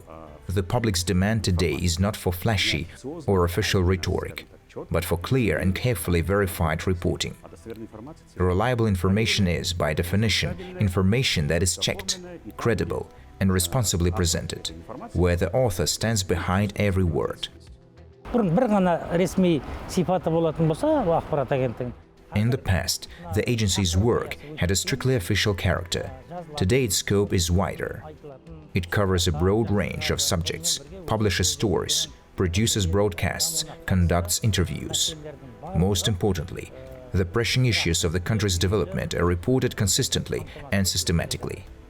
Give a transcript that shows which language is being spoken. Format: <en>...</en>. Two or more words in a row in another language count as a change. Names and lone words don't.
<en>The public's demand today is not for flashy or official rhetoric, but for clear and carefully verified reporting. Reliable information is, by definition, information that is checked, credible, and responsibly presented, where the author stands behind every word.</en> <kk>бұрын бір ғана ресми сипаты болатын болса, ақпарат агенттігінің.</kk> <en>In the past, the agency's work had a strictly official character. Today, its scope is wider. It covers a broad range of subjects, publishes stories, produces broadcasts, conducts interviews. Most importantly, the pressing issues of the country's development are reported consistently and systematically.</en>